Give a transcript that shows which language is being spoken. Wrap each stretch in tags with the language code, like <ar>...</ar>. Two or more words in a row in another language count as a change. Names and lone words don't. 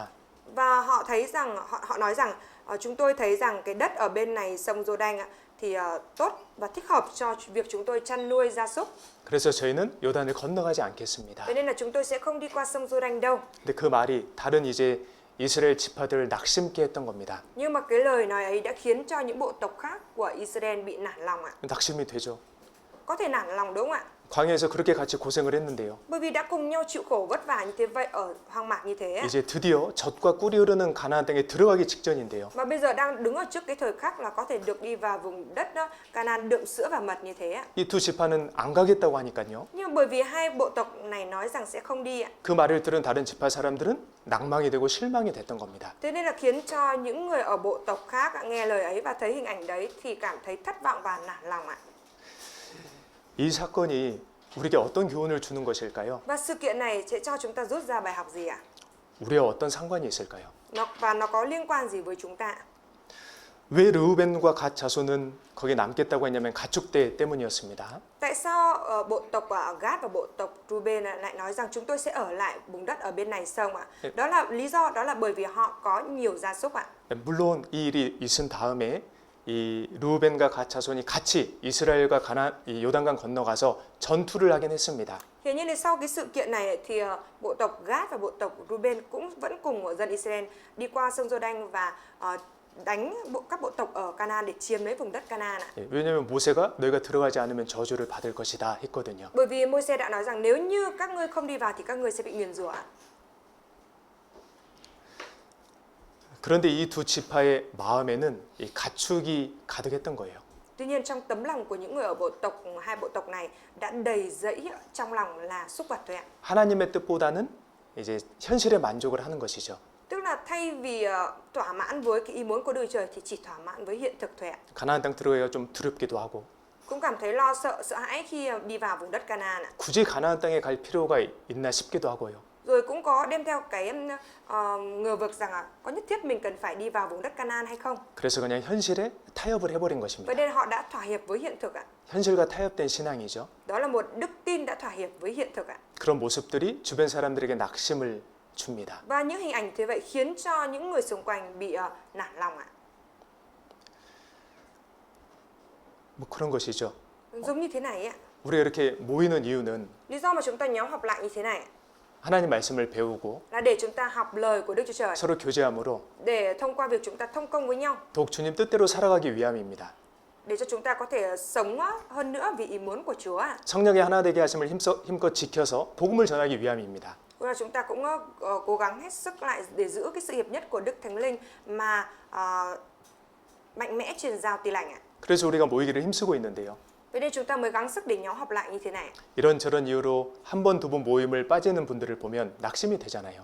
<vi>Và họ thấy rằng họ nói rằng chúng tôi thấy rằng cái đất ở bên này sông Giô-đanh thì tốt và thích hợp cho việc chúng tôi chăn nuôi gia súc.</vi> <ko>그래서 저희는 요단을 건너가지 않겠습니다.</ko> <vi>Thế nên là chúng tôi sẽ không đi qua sông Giô-đanh đâu.</vi> <ko>근데 그 말이 다른 이제 이스라엘 지파들을 낙심케 했던 겁니다.</ko> <vi>Nhưng mà cái lời nói ấy đã khiến cho những bộ tộc khác của Israel bị nản lòng ạ.</vi> <ko>낙심이 되죠.</ko> <vi>Có thể nản lòng đúng không ạ?</vi> <ko>광야에서 그렇게 같이 고생을 했는데요.</ko> <vi>Bởi vì đã cùng nhau chịu khổ vất vả như thế vậy ở hoang mạc như thế ạ.</vi> <ko>이제 드디어 젖과 꿀이 흐르는 가나안 땅에 들어가기 직전인데요.</ko> <vi>Mà bây giờ đang đứng ở trước cái thời khắc là có thể được đi vào vùng đất Canaan đượm sữa và mật như thế ạ.</vi> <ko>이 두 지파는 안 가겠다고 하니까요.</ko> <vi>Nhưng bởi vì hai bộ tộc này nói rằng sẽ không đi ạ.</vi> <ko>그 말을 들은 다른 지파 사람들은 낭망이 되고 실망이 됐던 겁니다.</ko> <vi>Thế nên là khiến cho những người ở bộ tộc khác nghe lời ấy và thấy hình ảnh đấy thì cảm thấy thất vọng và nản lòng ạ.</vi> <ko>이 사건이 우리에게 어떤 교훈을 주는 것일까요?</ko> <vi>Và sự kiện này sẽ cho chúng ta rút ra bài học gì ạ?</vi> <ko>우리와 어떤 상관이 있을까요?</ko> <vi>Nó có liên quan gì với chúng ta?</vi> <ko>왜 르우벤과 갓 자손은 거기 남겠다고 했냐면 가축대 때문이었습니다.</ko> <vi>Tại sao bộ tộc Gad và bộ tộc Ruben lại nói rằng chúng tôi sẽ ở lại vùng đất ở bên này sông ạ? Đó là lý do, đó là bởi vì họ có nhiều gia súc ạ.</vi> <ko>물론 이 일이 있은 다음에 이 르우벤과 갓 자손이 같이 이스라엘과 이 요단강 건너가서 전투를 하긴 했습니다.</ko> <vi>Thế nhưng sau cái sự kiện này thì bộ tộc Gad và bộ tộc Ruben cũng vẫn cùng dân Israel đi qua sông Giô-đanh và đánh các bộ tộc ở Canaan để chiếm lấy vùng đất Canaan ạ.</vi> <ko>왜냐하면 모세가 너희가 들어가지 않으면 저주를 받을 것이다 했거든요.</ko> <vi>Bởi vì Môi-se đã nói rằng nếu như các ngươi không đi vào thì các ngươi sẽ bị nguyền rủa ạ.</vi> <ko>그런데 이 두 지파의 마음에는 이 가축이 가득했던 거예요.</ko> <vi>Tuy nhiên trong tấm lòng của những người ở hai bộ tộc này đã đầy dẫy trong lòng là súc vật thôi ạ.</vi> <ko>하나님의 뜻보다는 이제 현실에 만족을 하는 것이죠.</ko> <vi>Tức là thay vì thỏa mãn với cái ý muốn của Đức Chúa Trời thì chỉ thỏa mãn với hiện thực thôi ạ.</vi> <ko>가나안 땅 들어가기가 좀 두렵기도 하고.</ko> <vi>Cũng cảm thấy lo sợ, sợ hãi khi đi vào vùng đất Canaan ạ.</vi> <ko>굳이 가나안 땅에 갈 필요가 있나 싶기도 하고요.</ko> <vi>Rồi cũng có đem theo cái ngờ vực rằng có nhất thiết mình cần phải đi vào vùng đất Canaan hay không.</vi> <ko>그래서 그냥 현실에 타협을 해버린 것입니다.</ko> <vi>Vậy nên họ đã thỏa hiệp với hiện thực ạ.</vi> <ko>현실과 타협된 신앙이죠.</ko> <vi>Đó là một đức tin đã thỏa hiệp với hiện thực ạ.</vi> <ko>그런 모습들이 주변 사람들에게 낙심을 줍니다.</ko> <vi>Và những hình ảnh thế vậy khiến cho những người xung quanh bị nản lòng ạ.</vi> <ko>뭐 그런 것이죠.</ko> <vi>Giống như thế này ạ.</vi> <ko>우리가 이렇게 모이는 이유는</ko> <vi>Lý do mà chúng ta nhóm họp lại như thế này</vi> <ko>하나님 말씀을 배우고</ko> <vi>là để chúng ta học lời của Đức Chúa Trời,</vi> <ko>서로 교제함으로</ko> <vi>để thông qua việc chúng ta thông công với nhau,</vi> <ko>더욱 주님 뜻대로 살아가기 위함입니다.</ko> <vi>để cho chúng ta có thể sống hơn nữa vì ý muốn của Chúa ạ.</vi> <ko>성령의 하나 되게 하심을 힘껏 지켜서 복음을 전하기 위함입니다.</ko> <vi>Và chúng ta cũng cố gắng hết sức lại để giữ cái sự hiệp nhất của Đức Thánh Linh mà mạnh mẽ truyền giao tin lành ạ.</vi> <ko>그래서 우리가 모이기를 힘쓰고 있는데요.</ko> <vi>Vậy nên chúng ta mới gắng sức để nhóm họp lại như thế này.</vi> <ko>이런저런 이유로 한 번, 두 번 모임을 빠지는 분들을 보면 낙심이 되잖아요.</ko>